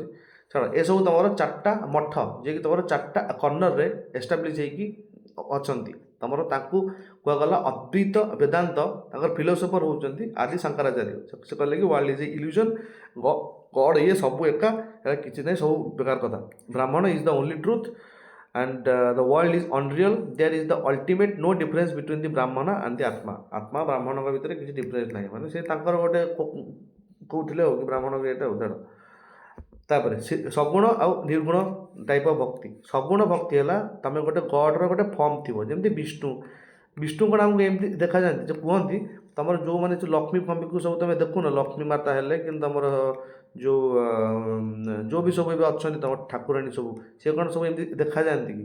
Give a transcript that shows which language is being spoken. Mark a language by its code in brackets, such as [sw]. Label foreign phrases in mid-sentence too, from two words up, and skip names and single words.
[or] ଛାଡ଼, ଏସବୁ ତୁମର 4ଟା ମଠ, ଯିଏକି ତୁମର 4ଟା କର୍ଣ୍ଣରରେ ଏଷ୍ଟାବ୍ଲିଶ୍ ହେଇକି ଅଛନ୍ତି। ତୁମର ତାଙ୍କୁ କୁହାଗଲା ଅଦ୍ୱୈତ ବେଦାନ୍ତ, ତାଙ୍କର ଫିଲୋସୋଫର ହେଉଛନ୍ତି ଆଦି ଶଙ୍କରାଚାର୍ଯ୍ୟ। ସେ କହିଲେ କି [en] world is a illusion, [or] ଗଡ୍ ଇଏ ସବୁ ଏକା, କିଛି ନାହିଁ, ସବୁ ବେକାର କଥା। [en] Brahman is the only truth, and the world is unreal. There is the ultimate no difference between the brahmana and the atma. [or] ଆତ୍ମା ବ୍ରାହ୍ମଣ ଭିତରେ କିଛି difference ନାହିଁ, ମାନେ ସେ ତାଙ୍କର ଗୋଟେ କହୁଥିଲେ ଆଉ କି ବ୍ରାହ୍ମଣ ବି ଏଇଟା ଛାଡ଼। ତାପରେ ସଗୁଣ ଆଉ ନିର୍ଗୁଣ [en] type of [or] ଭକ୍ତି। ସଗୁଣ ଭକ୍ତି ହେଲା ତମେ ଗୋଟେ ଗଡ଼ର ଗୋଟେ ଫର୍ମ ଥିବ, ଯେମିତି ବିଷ୍ଣୁ। ବିଷ୍ଣୁ କ'ଣ ଆମକୁ ଏମିତି ଦେଖାଯାଆନ୍ତି ଯେ କୁହନ୍ତି ତମର ଯେଉଁମାନେ ଲକ୍ଷ୍ମୀ ଫମ୍ପିକୁ ସବୁ ତମେ ଦେଖୁନ, ଲକ୍ଷ୍ମୀ ମାତା ହେଲେ କିନ୍ତୁ ତମର ଯେଉଁ ବି ସବୁ ଏବେ ଅଛନ୍ତି ତମ ଠାକୁରାଣୀ ସବୁ, ସେ କ'ଣ ସବୁ ଏମିତି ଦେଖାଯାଆନ୍ତି କି?